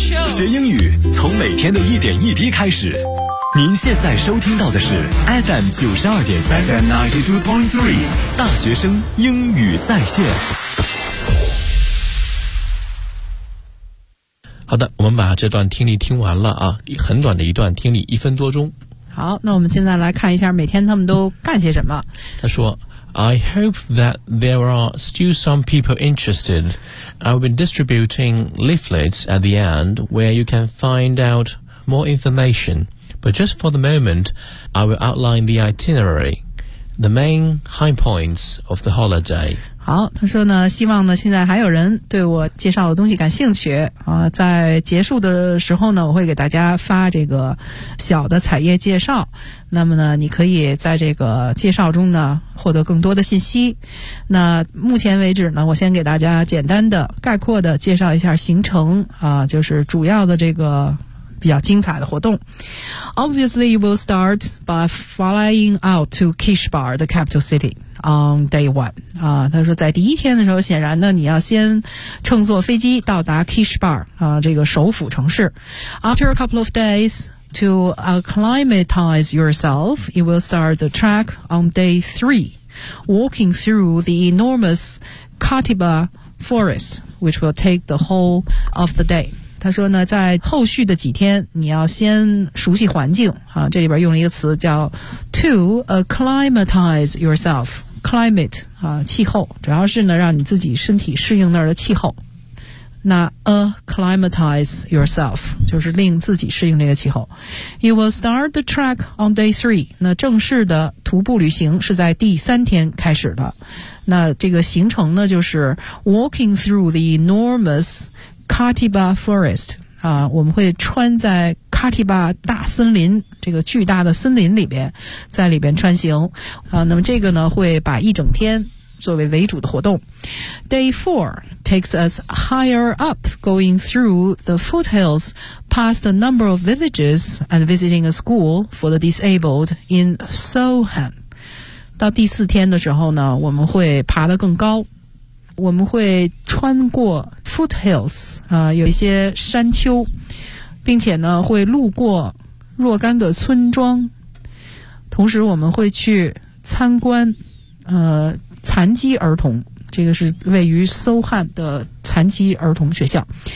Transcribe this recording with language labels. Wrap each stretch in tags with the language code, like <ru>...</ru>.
<zh>学英语从每天的一点一滴开始。您现在收听到的是 FM 92.3 大学生英语在线。好的，我们把这段听力听完了啊，很短的一段听力，1分多钟。好，那我们现在来看一下每天他们都干些什么。他说</zh> <en>I hope that there are still some people interested. I've been distributing leaflets at the end where you can find out more information. But just for the moment, I will outline the itinerary, the main high points of the holiday.</en> <zh>好，他说呢，希望呢现在还有人对我介绍的东西感兴趣啊、在结束的时候呢，我会给大家发这个小的彩页介绍，那么呢你可以在这个介绍中呢获得更多的信息。那目前为止呢，我先给大家简单的概括的介绍一下行程啊、就是主要的这个比较精彩的活动。</zh> <en>Obviously you will start by flying out to Kishbar, the capital cityOn day one,</en> <zh>他说在第一天的时候，显然呢，你要先乘坐飞机到达 Kishbar, 这个首府城市。</zh> <en>After a couple of days to acclimatize yourself, you will start the trek on day three, walking through the enormous Katiba forest, which will take the whole of the day.</en> <zh>他说呢，在后续的几天，你要先熟悉环境啊。这里边用了一个词叫</zh> <en>to acclimatize yourself,</en> <zh>climate 啊，气候，主要是呢让你自己身体适应那儿的气候。那</zh> <en>acclimatize yourself</en> <zh>就是令自己适应这个气候。</zh> <en>You will start the trek on day three.</en> <zh>那正式的徒步旅行是在第三天开始的。那这个行程呢，就是</zh> <en>walking through the enormous.</en> <zh>Katiba Forest, 啊，我们会穿在 Katiba 大森林，这个巨大的森林里边，在里边穿行，啊，那么这个呢，会把一整天作为为主的活动。</zh> <en>Day four takes us higher up, going through the foothills, past a number of villages, and visiting a school for the disabled in Sohan.</en> <zh>到第四天的时候呢，我们会爬得更高。我们会穿过 foothills 啊、有一些山丘，并且呢会路过若干个村庄，同时我们会去参观残疾儿童，这个是位于 Sohan 的残疾儿童学校。</zh>